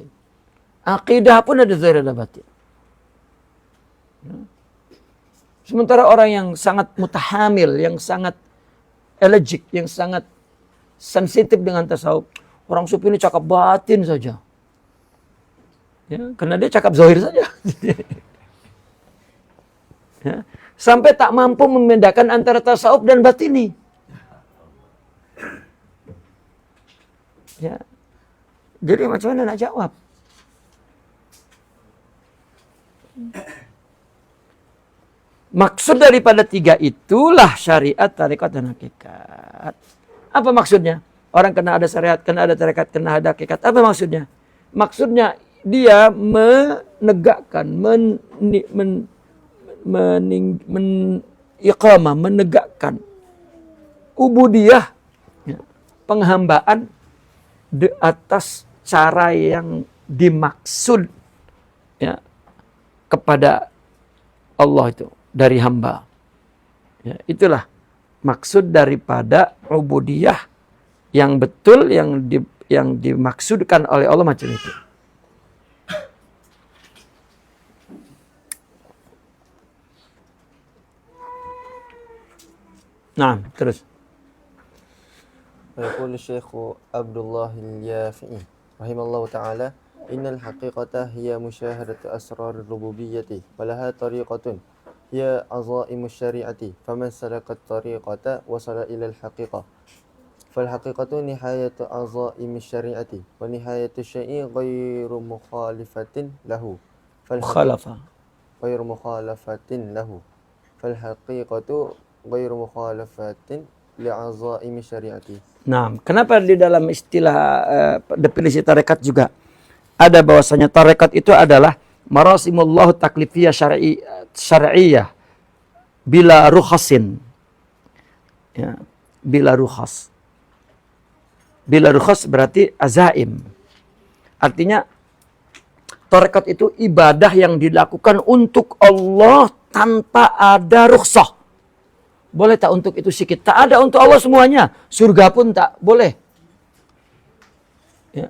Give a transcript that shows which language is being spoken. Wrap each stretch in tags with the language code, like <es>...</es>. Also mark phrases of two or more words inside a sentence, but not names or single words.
<ms>Akidah pun ada zahir ada batin. Sementara orang yang sangat mutahamil, yang sangat elegik, yang sangat sensitif dengan tasawuf, orang sufi ini cakap batin saja. Ya, karena dia cakap zahir saja. Ya, sampai tak mampu membedakan antara tasawuf dan batini. Ya. Jadi macam mana nak jawab? Maksud daripada tiga itulah syariat, tarekat, dan hakikat. Apa maksudnya? Orang kena ada syariat, kena ada tarekat, kena ada hakikat. Apa maksudnya? Maksudnya dia menegakkan, menegakkan ubudiyah, ya, penghambaan di atas cara yang dimaksud, ya, kepada Allah itu dari hamba. Ya, itulah maksud daripada ubudiyah yang betul, yang dimaksudkan oleh Allah macam itu. Nah, terus.</ms> <ar>ويقول الشيخ عبد الله اليافعي رحمه الله تعالى إن الحقيقة هي مشاهدة أسرار الربوبية ولها طريقة هي عظائم الشريعة فمن سلك الطريقة وصل إلى الحقيقة فالحقيقة نهاية عظائم الشريعة ونهاية الشيء غير مخالفة له غير مخالفة له فالحقيقة غير مخالفة لعظائم الشريعة.</ar> <ms>Nah, kenapa di dalam istilah definisi tarekat juga ada bahwasanya tarekat itu adalah</ms> <ar>مراسم الله تكليفية شرعية بلا رخص.</ar> <ms>Ya,</ms> <ar>بلا رخص. بلا رخص</ar> <ms>berarti azaim. Artinya tarekat itu ibadah yang dilakukan untuk Allah tanpa ada rukhsah. Boleh tak untuk itu sedikit? Tak ada untuk Allah semuanya. Surga pun tak boleh. Ya.</ms>